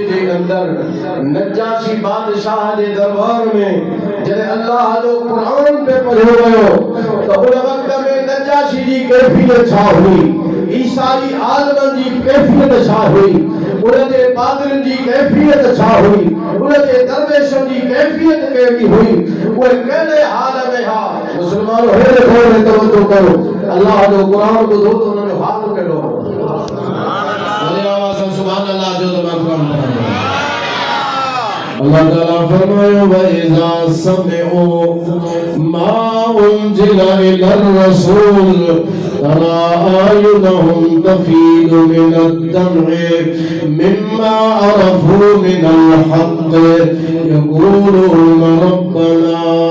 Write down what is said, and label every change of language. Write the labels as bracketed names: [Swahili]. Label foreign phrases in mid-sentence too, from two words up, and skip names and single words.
[Sindhi] जे अंदर नजाशी बादशाह जे दरबार में जॾहिं अल्लाह जो कुरान पे पढ़ियो वियो त उन वक़्त में नजाशी जी कैफियत छा हुई ईसाई आलमनि जी कैफियत छा हुई उन जे पादरियुनि जी कैफियत छा हुई उन जे दरवेशनि जी कैफियत कहिड़ी हुई उहे कहिड़े हाल में हा मुसलमानो हेॾे खोले तवजो करो अल्लाह जो कुरान ॿुधो त उन जो हाल कहिड़ो हो [Arabic] سبحان الله [Sindhi] जो ज़बान अल्लाह ताला फरमायो [Arabic] وإذا سمعوا ما أنزل إلى الرسول ترى أعينهم تفيض من الدمع مما عرفوا من الحق يقولون ربنا